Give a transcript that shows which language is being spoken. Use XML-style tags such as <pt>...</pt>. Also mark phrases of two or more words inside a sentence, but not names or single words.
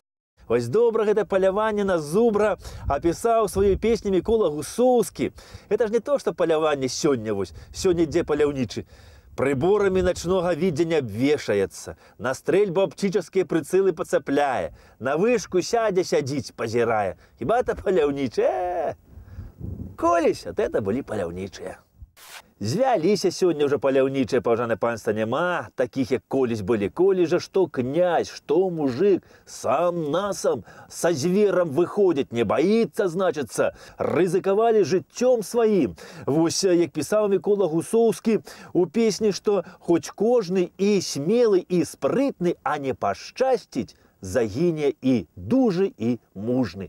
<be>Вось добра гэта паляванне на зубра апісаў сваёй песні Мікола Гусоўскі.</be> <ru>Это ж не то,</ru> <be>што паляванне сёння, вось, сёння ідзе паляўнічы.</be> <ru>Приборами ночного видения обвешается, на стрельбу оптические прицелы подцепляя, на вышку сядзіць, позирая.</ru> <be>Хіба это паляўнічыя?</be> <ru>Колись, от это были паляўнічыя.</ru> <be>Звяліся сёння ўжо паляўнічыя, паважанае панства, няма такіх, як колись былі.</be> <ru>Коли же</ru> <be>што князь, што мужик, сам насам са зверам выходзіць, не баіцца, значыцца, рызыкавалі жыццём сваім. Вось, як пісаў Мікола Гусоўскі у песні, што хоць кожны і смелы, і спрытны, а не пашчасціць, загіне і дужы, і мужны.</be>